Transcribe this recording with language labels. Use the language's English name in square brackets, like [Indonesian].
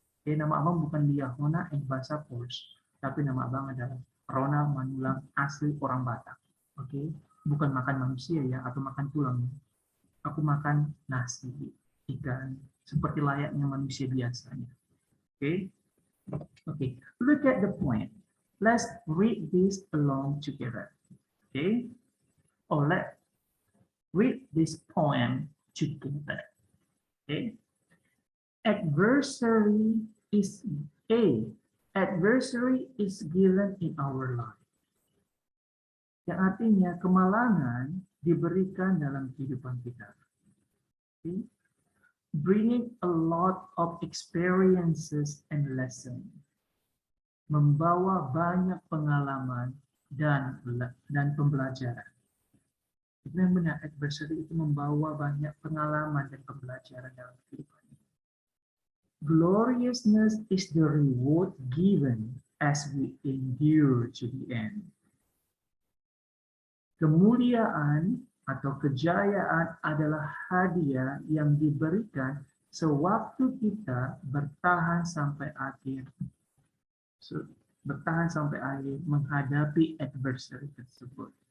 [Indonesian] Oke, nama abang bukan Liahona Engbasa Pors, tapi nama abang adalah Ronald Manulang, asli orang Batak. Oke, bukan makan manusia ya, atau makan tulang. Aku makan nasi, ikan, seperti layaknya manusia biasanya. Oke. [English] Okay, look at the point. Let's read this along together. Okay, or let's read this poem together. Okay, adversary is a adversary is given in our life. [Indonesian] Yang artinya kemalangan diberikan dalam kehidupan kita. Okay? [English] Bringing a lot of experiences and lessons. [Indonesian] Membawa banyak pengalaman dan pembelajaran. Itu yang benar, adversary itu membawa banyak pengalaman dan pembelajaran dalam kehidupan. [English] Gloriousness is the reward given as we endure to the end. [Indonesian] Kemuliaan atau kejayaan adalah hadiah yang diberikan sewaktu kita bertahan sampai akhir. Bertahan sampai akhir menghadapi adversary tersebut.